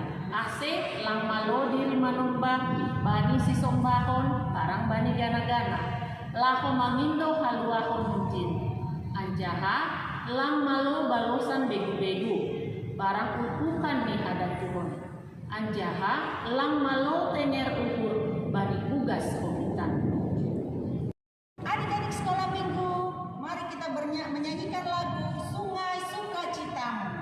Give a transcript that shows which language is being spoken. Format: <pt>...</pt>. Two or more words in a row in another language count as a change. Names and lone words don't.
<bts>ase lang malo diri manomba bani sisombahon barang bani gana-gana laho mangindo haluahon hunjin anjaha lang malo balosan begu-begu barang ukukan ni hadan tuhon anjaha lang malo tener ukur bani ugas komitan.</bts> <id>Adik-adik sekolah minggu, mari kita menyanyikan lagu Sungai Sukacitamu.</id>